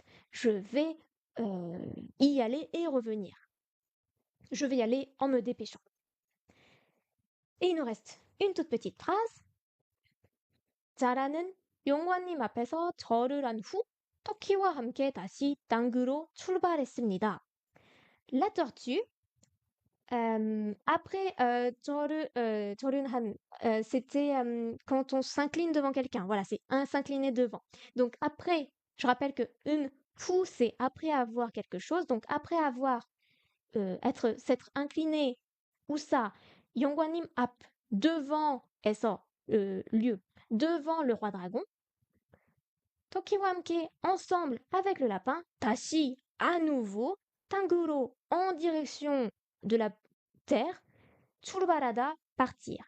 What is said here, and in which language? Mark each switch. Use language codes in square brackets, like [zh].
[fr] Je vais y aller et revenir. Je vais y aller en me dépêchant. Et il nous reste une toute petite phrase. [ko] 자라는 용왕님 앞에서 절을 한 후 터키와 함께 다시 땅으로 출발했습니다. [fr] La tortue, après [ko] 절은 한, [fr] c'était quand on s'incline devant quelqu'un. Voilà, c'est un s'incliner devant. Donc après, je rappelle que 후, c'est après avoir quelque chose. Donc après avoir s'être incliné, où ça, [ko] 영관님 앞, [fr] devant, 에서, lieu, devant le roi dragon, [ko] 토끼와 함께, [fr] ensemble avec le lapin, 다시, à nouveau, 탕구로, en direction de la terre, 출발하다, partir.